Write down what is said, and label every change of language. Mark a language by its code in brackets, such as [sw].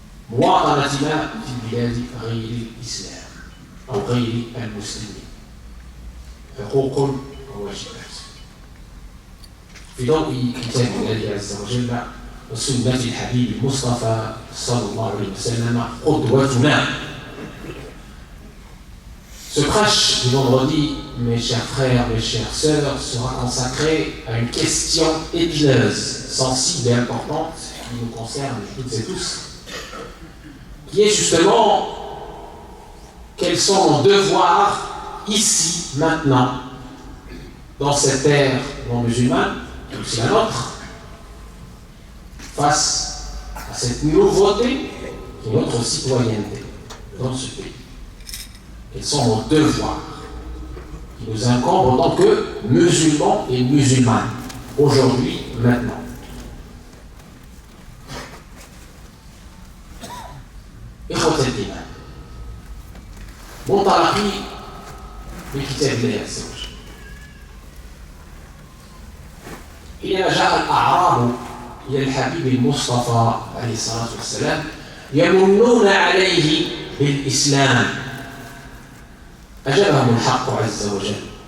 [ar] مواطنتنا في البلاد غير الإسلام أو غير المسلمين، حقوق وواجبات في ضوء كتاب الله عز وجل وسنة الحبيب المصطفى صلى الله عليه وسلم قدوتنا. [fr] Ce prêche du vendredi, mes chers frères, mes chères sœurs, sera consacré à une question épineuse, sensible et importante qui nous concerne toutes et tous, qui est justement quels sont nos devoirs ici, maintenant, dans cette ère non musulmane, qui est aussi la nôtre, face à cette nouveauté qui est notre citoyenneté dans ce pays. Quels sont nos devoirs qui nous incombent en tant que musulmans et musulmanes, aujourd'hui, maintenant. [ar] إخوة الإيمان، منطلقي بكتاب الله عز وجل، حينما جاء الأعراب إلى الحبيب المصطفى عليه الصلاة والسلام يمنون عليه بالإسلام، أجابهم الحق عز وجل.